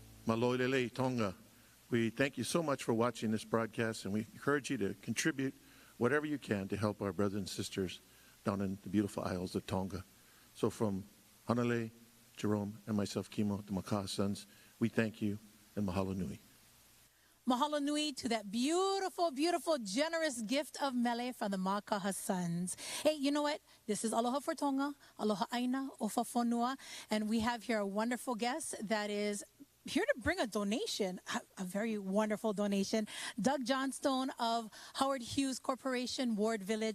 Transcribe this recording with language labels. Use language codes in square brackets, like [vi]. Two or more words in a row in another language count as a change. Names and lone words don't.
[to] Malolele Tonga. [en] We thank you so much for watching this broadcast, and we encourage you to contribute whatever you can to help our brothers and sisters down in the beautiful Isles of Tonga. So from Honolulu, Jerome, and myself, Kimo, the Makaha sons, we thank you and [haw] mahalo nui. Mahalo nui [en] to that beautiful, beautiful, generous gift of mele from the Makaha sons. Hey, you know what? This is Aloha4Tonga, [haw] Aloha Aina, [to] Ofa Fonua, [en] and we have here a wonderful guest that is here to bring a donation, a very wonderful donation. Doug Johnstone of Howard Hughes Corporation, Ward Village.